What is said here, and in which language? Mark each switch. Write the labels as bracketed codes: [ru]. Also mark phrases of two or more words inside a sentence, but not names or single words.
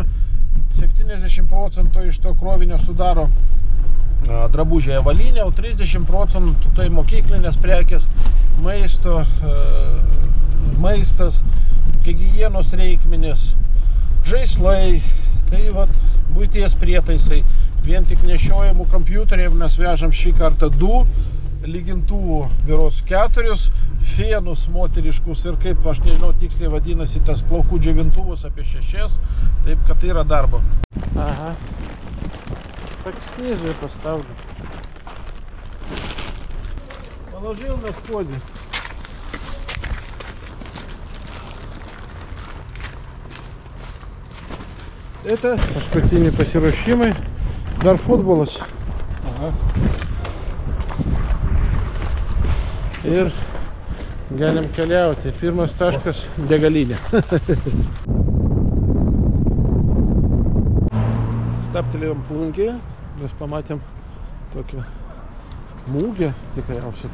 [lt] 70% iš to krovinio sudaro drabužiai avalynė, o 30% tai mokyklinės prekės, maistas, higienos reikmenys, žaislai, tai vat buities prietaisai. Vien tik nešiojamų kompiuteriai mes vežam šį kartą 2, lygintuvų berods 4, fėnus moteriškus ir kaip, aš nežinau tiksliai vadinasi, tas plaukų džiovintuvus apie 6, taip kad yra darbo. [ru] Aha. Так снизу я поставлю. Положил на споде. [lt] Это paskutiniai pasiruošimai. Dar futbolas. Aha. Ir galim keliauti. Pirmas taškas – degalinė. Staptelėjom Plungėje, mes pamatėm tokią mūgę tikriausiai.